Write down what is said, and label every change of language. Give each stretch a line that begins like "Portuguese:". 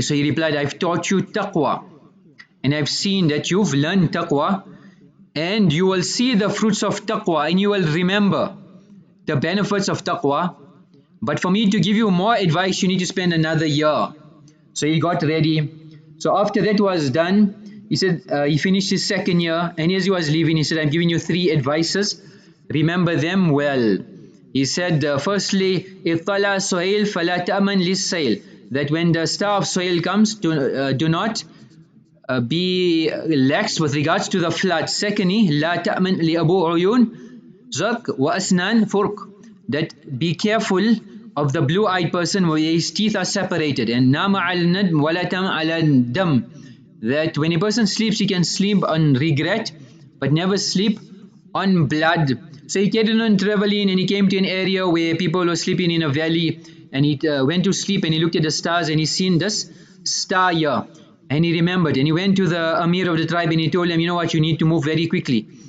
English: So he replied, I've taught you taqwa, and I've seen that you've learned taqwa, and you will see the fruits of taqwa, and you will remember the benefits of taqwa. But for me to give you more advice, you need to spend another year. So he got ready. So after that was done, he said he finished his 2nd year, and as he was leaving, he said, I'm giving you 3 advices. Remember them well. He said, firstly,
Arabic: اطلع سهيل فلا تأمن للسيل.
English: That when the star of Suhail comes, do not be lax with regards to the flood. Secondly,
Arabic: لا تأمن لأبو عيون زرق وأسنان فرق.
English: That be careful of the blue-eyed person where his teeth are separated. And
Arabic: نام على الندم ولا تم على الدم.
English: That when a person sleeps, he can sleep on regret, but never sleep on blood. So he carried on traveling, and he came to an area where people were sleeping in a valley, and he went to sleep, and he looked at the stars, and he seen this star here, and he remembered, and he went to the Amir of the tribe, and he told him, you know what, you need to move very quickly.